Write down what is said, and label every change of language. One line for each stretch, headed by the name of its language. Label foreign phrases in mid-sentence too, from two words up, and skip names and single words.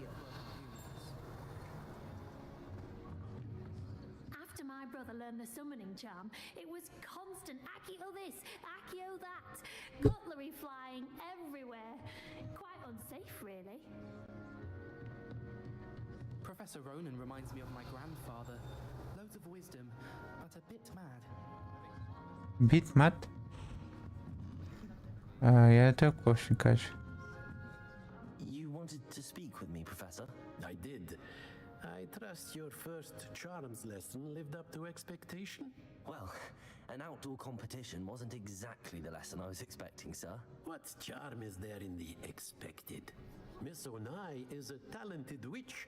English: After my brother learned the summoning charm, it was constant Accio this, Accio that, cutlery flying everywhere. Quite unsafe, really. Professor Ronan reminds me of my grandfather. Loads of wisdom, but a bit mad. Bit mad?
Croatian: Ja tako še kaže.
English: You wanted to speak with me, Professor? I did. I trust your first charms lesson lived up to expectation? Well, an outdoor competition wasn't exactly the lesson I was expecting, sir. What charm is there in the expected? Miss Onai is a talented witch.